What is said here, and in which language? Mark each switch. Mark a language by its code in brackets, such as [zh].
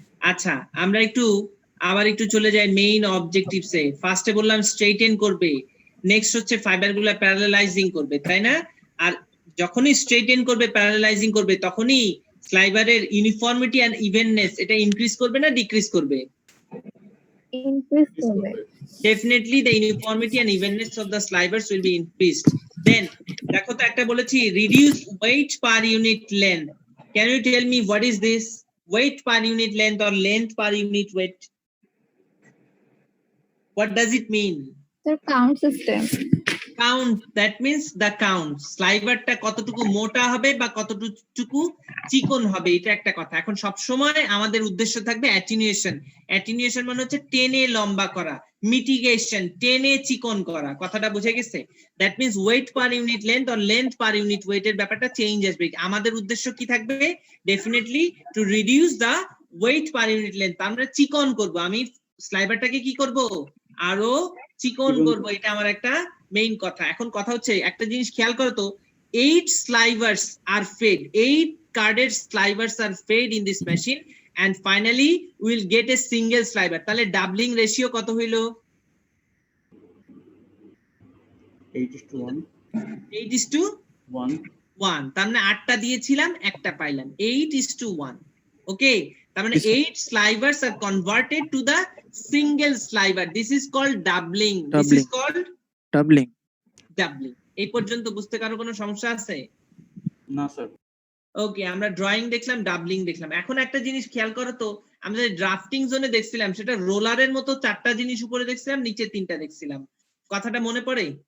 [bn] আচ্ছা, আমরা একটু আবার একটু চলে যাই মেইন অবজেক্টিভসে। ফার্স্টে বললাম স্ট্রেইটেন করবে, নেক্সট হচ্ছে ফাইবারগুলো প্যারালালাইজিং করবে, তাই না? আর যখনই স্ট্রেইটেন করবে, প্যারালালাইজিং করবে, তখনই স্লাইভারের ইউনিফর্মিটি এন্ড ইভেননেস এটা ইনক্রিজ করবে না ডিক্রিজ করবে? increase করবে। [en] Definitely the uniformity and evenness of the slivers will be increased. Then [bn] দেখো তো একটা বলেছি [en] reduce weight per unit length. Can you tell me what is this? Weight per unit length or length per unit weight? What does it mean? Sir, count system. Count, that means the count. [bn] স্লাইভারটা কতটুকু মোটা হবে বা কতটুকু চিকন হবে, এটা একটা কথা। এখন সব সময় আমাদের উদ্দেশ্য থাকবে অ্যাটিনিউয়েশন। অ্যাটিনিউয়েশন মানে হচ্ছে টেনে লম্বা করা, মিটিগেশন টেনে চিকন করা। কথাটা বুঝে গেছে? [en] that means weight per unit length or length per unit weight [bn] এর ব্যাপারটা চেঞ্জ আসবে। আমাদের উদ্দেশ্য কি থাকবে? [en] Definitely to reduce the weight per unit length. [bn] আমরা চিকন করব, আমি স্লাইভারটাকে কি করব? আরো চিকন চিকন করব, এটা আমার একটা মেইন কথা। এখন কথা হচ্ছে একটা জিনিস খেয়াল করো তো, [en] 8 slivers are fed, 8 carded slivers are fed in this machine and finally we will get a single sliver. [bn] তাহলে ডাবলিং রেশিও কত হইলো? 8:1 8:1। তার মানে 8টা দিয়েছিলাম, একটা পাইলাম, 8:1। ওকে, তার মানে [en] Yes, sir. 8 slivers are converted to the single sliver. This is called doubling. This is Doubling. called Doubling. doubling. [bn] এই পর্যন্ত বুঝতে কারো কোনো সমস্যা আছে? না স্যার। ওকে, আমরা ড্রয়িং দেখলাম, ডাবলিং দেখলাম। এখন একটা জিনিস খেয়াল করো তো, আমরা যে ড্রাফটিং জোনে দেখছিলাম সেটা রোলারের মতো 4টা জিনিস উপরে দেখছিলাম, নিচে 3টা দেখছিলাম। কথাটা মনে পড়ে?